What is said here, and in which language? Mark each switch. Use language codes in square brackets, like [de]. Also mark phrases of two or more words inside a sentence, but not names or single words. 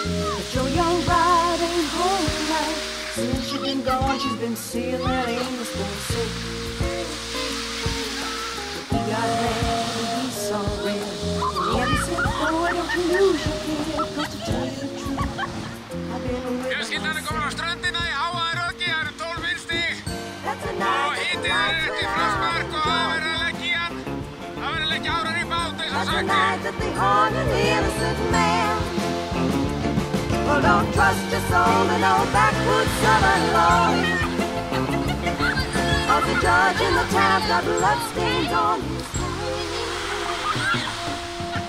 [en] But your young bride ain't home tonight. Since she's been gone, she's been seeing that Amos boy sick. He got mad and he saw red. And he said, boy, don't you lose your kid, 'cause to tell you the truth, I've been with [is] Fjölskyldan komin á ströndina í Hávaðaröki, það eru 12 vindstig og hitið eftir frostmark og það verður að leggja í hann. Það verður að leggja árar í bát eins og sagt [en] Well, don't trust your soul in no backwoods southern lawyer. Cause the judge in the town's got bloodstains on his hands.